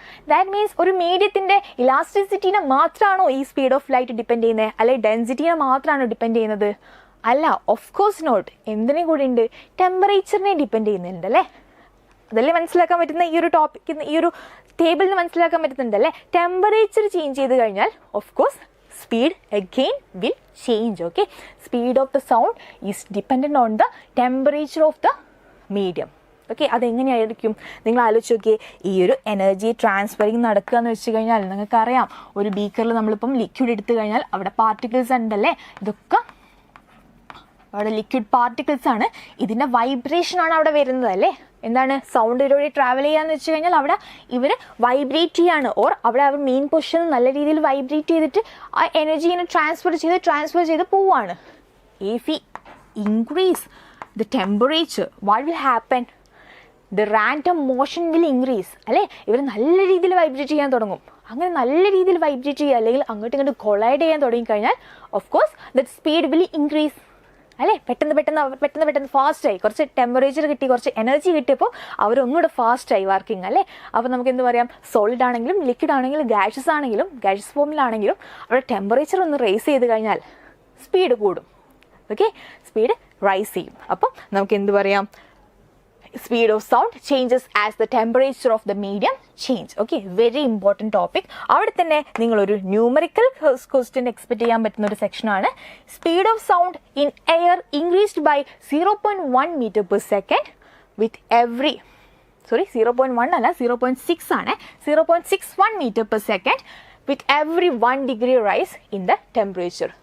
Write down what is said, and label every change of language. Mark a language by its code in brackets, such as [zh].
[ml] That means ഒരു മീഡിയത്തിൻ്റെ ഇലാസ്റ്റിസിറ്റീനെ മാത്രമാണോ ഈ സ്പീഡ് ഓഫ് ലൈറ്റ് ഡിപ്പെൻഡ് ചെയ്യുന്നത്, അല്ലെങ്കിൽ ഡെൻസിറ്റീനെ മാത്രമാണോ ഡിപ്പെൻഡ് ചെയ്യുന്നത്? അല്ല, [en] Of course not. [ml] എന്തിനും കൂടി ഉണ്ട്, ടെമ്പറേച്ചറിനെ ഡിപ്പെൻഡ് ചെയ്യുന്നുണ്ട് അല്ലേ? അതല്ലേ മനസ്സിലാക്കാൻ പറ്റുന്ന ഈ ഒരു ടോപ്പിക്ക്, ഈ ഒരു ടേബിളിന് മനസ്സിലാക്കാൻ പറ്റുന്നുണ്ടല്ലേ? [en] temperature [ml] ചേഞ്ച് ചെയ്ത് കഴിഞ്ഞാൽ [en] Of course speed again will change. Okay, speed of the sound is dependent on the temperature of the medium. [ml] Okay, അതെങ്ങനെയായിരിക്കും നിങ്ങൾ ആലോചിച്ച് നോക്കിയേ. ഈ ഒരു എനർജി ട്രാൻസ്ഫറിങ് നടക്കുക എന്ന് വെച്ച് കഴിഞ്ഞാൽ നിങ്ങൾക്കറിയാം, ഒരു ബീക്കറിൽ നമ്മളിപ്പം ലിക്വിഡ് എടുത്തു കഴിഞ്ഞാൽ അവിടെ പാർട്ടിക്കിൾസ് ഉണ്ടല്ലേ, ഇതൊക്കെ അവിടെ ലിക്വിഡ് പാർട്ടിക്കിൾസ് ആണ്. ഇതിൻ്റെ വൈബ്രേഷൻ ആണ് അവിടെ വരുന്നത് അല്ലേ? എന്താണ് സൗണ്ട് ഇതിലൂടെ ട്രാവൽ ചെയ്യാന്ന് വെച്ച് കഴിഞ്ഞാൽ അവിടെ ഇവർ വൈബ്രേറ്റ് ചെയ്യാണ്, ഓർ അവിടെ അവർ മെയിൻ പൊസിഷൻ നല്ല രീതിയിൽ വൈബ്രേറ്റ് ചെയ്തിട്ട് ആ എനർജീനെ ട്രാൻസ്ഫർ ചെയ്ത് പോവാണ്. [en] If we increase the temperature, what will happen? The random motion will increase [ml] അല്ലേ? ഇവർ നല്ല രീതിയിൽ വൈബ്രേറ്റ് ചെയ്യാൻ തുടങ്ങും. അങ്ങനെ നല്ല രീതിയിൽ വൈബ്രേറ്റ് ചെയ്യുക അല്ലെങ്കിൽ അങ്ങോട്ടും ഇങ്ങോട്ട് കൊളൈഡ് ചെയ്യാൻ തുടങ്ങിക്കഴിഞ്ഞാൽ [en] of course that speed will increase [ml] അല്ലേ? പെട്ടെന്ന് ഫാസ്റ്റായി, കുറച്ച് ടെമ്പറേച്ചർ കിട്ടി, കുറച്ച് എനർജി കിട്ടിയപ്പോൾ അവരൊന്നുകൂടെ ഫാസ്റ്റായി വർക്കിംഗ് അല്ലേ? അപ്പോൾ നമുക്ക് എന്ത് പറയാം, സോളിഡ് ആണെങ്കിലും ലിക്വിഡ് ആണെങ്കിലും ഗാഷ്യസ് ഫോമിലാണെങ്കിലും അവിടെ ടെമ്പറേച്ചർ ഒന്ന് റൈസ് ചെയ്ത് കഴിഞ്ഞാൽ സ്പീഡ് കൂടും. ഓക്കെ, സ്പീഡ് റൈസ് ചെയ്യും. അപ്പം നമുക്ക് എന്ത് പറയാം, [en] speed of sound changes as the temperature of the medium change. Okay, very important topic. [ml] അവിടെ തന്നെ നിങ്ങളൊരു ന്യൂമറിക്കൽ ക്വസ്റ്റ്യൻ എക്സ്പെക്ട് ചെയ്യാൻ പറ്റുന്ന ഒരു സെക്ഷനാണ്. [en] speed of sound in air increased by 0.1 metre per second with every 0.1 [ml] അല്ല 0.6 ആണ്, [en] 0.61 metre per second with every 1 degree rise in the temperature.